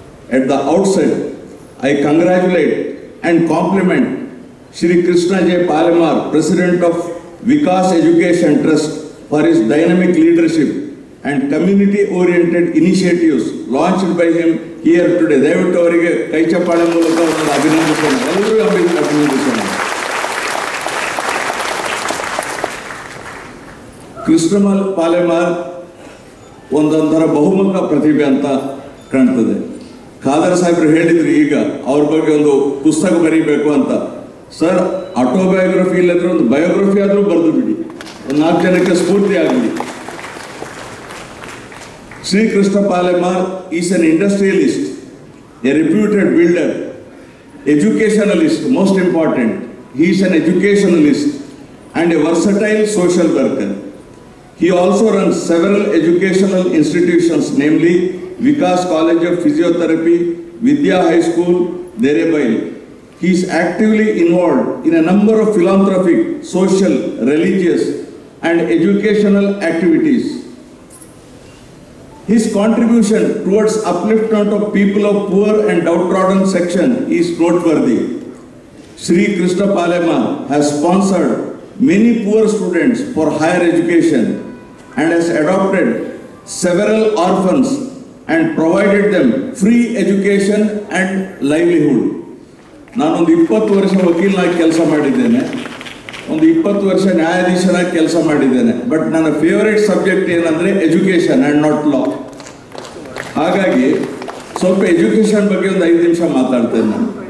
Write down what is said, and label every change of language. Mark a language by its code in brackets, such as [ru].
[en] At the outset, I congratulate and compliment Shri Krishna J. Palemar, President of Vikas Education Trust, for his dynamic leadership and community-oriented initiatives launched by him here today. [kn] ದಯವಿಟ್ಟು ಅವರಿಗೆ ಕೈ ಚಪ್ಪಾಳೆ ಮೂಲಕ ಅವರನ್ನು ಅಭಿನಂದಿಸೋಣ, ಎಲ್ಲರೂ ಅಭಿನಂದಿಸೋಣ. ಕೃಷ್ಣ ಪಾಲೆಮಾರ್ ಒಂದೊಂಥರ ಬಹುಮುಖ ಪ್ರತಿಭೆ ಅಂತ ಕಾಣ್ತದೆ. ಖಾದರ್ ಸಾಹೇಬ್ರು ಹೇಳಿದ್ರು ಈಗ ಅವ್ರ ಬಗ್ಗೆ ಒಂದು ಪುಸ್ತಕ ಬರೀಬೇಕು ಅಂತ. ಸರ್, ಆಟೋಬಯೋಗ್ರಫಿ ಇಲ್ಲದ್ರೆ ಒಂದು ಬಯೋಗ್ರಫಿ ಆದರೂ ಬರೆದು ಬಿಡಿ, ಒಂದು 4 ಜನಕ್ಕೆ ಸ್ಫೂರ್ತಿ ಆಗಲಿ. [en] Sri Krishna Palemar is an industrialist, a reputed builder, educationalist, most important. He is an educationalist and a versatile social worker. He also runs several educational institutions, namely Vikas College of Physiotherapy, Vidya High School, Derebail. He is actively involved in a number of philanthropic, social, religious and educational activities. His contribution towards upliftment of people of poor and downtrodden section is noteworthy. Sri Krishna Palemar has sponsored many poor students for higher education and has adopted several orphans and provided them free education and livelihood. [kn] ನಾನೊಂದು 20 ವರ್ಷ ವಕೀಲನಾಗಿ ಕೆಲಸ ಮಾಡಿದ್ದೇನೆ, ಒಂದು 20 ವರ್ಷ ನ್ಯಾಯಾಧೀಶನಾಗಿ ಕೆಲಸ ಮಾಡಿದ್ದೇನೆ. [en] but [kn] ನನ್ನ [en] favourite subject [kn] ಏನಂದರೆ [en] Education and not law. [kn] ಹಾಗಾಗಿ ಸ್ವಲ್ಪ ಎಜುಕೇಶನ್ ಬಗ್ಗೆ ಒಂದು 5 ನಿಮಿಷ ಮಾತಾಡ್ತೇನೆ ನಾನು.